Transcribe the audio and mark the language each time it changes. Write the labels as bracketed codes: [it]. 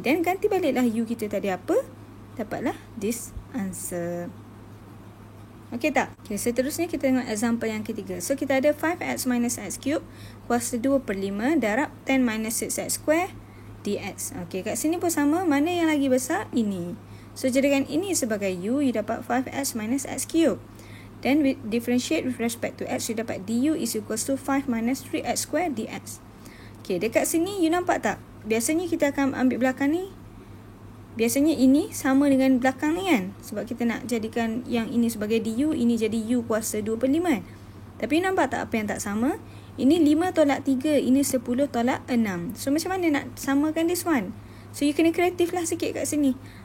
[ms] Dan ganti baliklah u kita tadi apa. Dapatlah [en] this answer. [ms] Okey tak? Okay, seterusnya kita tengok example yang ketiga. So, kita ada 5x minus x cube kuasa 2/5 darab 10 minus 6x square dx. Okey, kat sini pun sama. Mana yang lagi besar? Ini. So, jadikan ini sebagai u, you dapat 5x minus x cube. [en] Then, differentiate with respect to x, you [ms] dapat [en] du is equals to 5 minus 3x square dx. [ms] Okay, dekat sini, you nampak tak? Biasanya kita akan ambil belakang ni. Biasanya ini sama dengan belakang ni kan? Sebab kita nak jadikan yang ini sebagai du, ini jadi u kuasa 2/5. Tapi, you nampak tak apa yang tak sama? Ini 5 tolak 3, ini 10 tolak 6. So, macam mana nak samakan [en] this one? [ms] So, you kena kreatif lah sikit kat sini.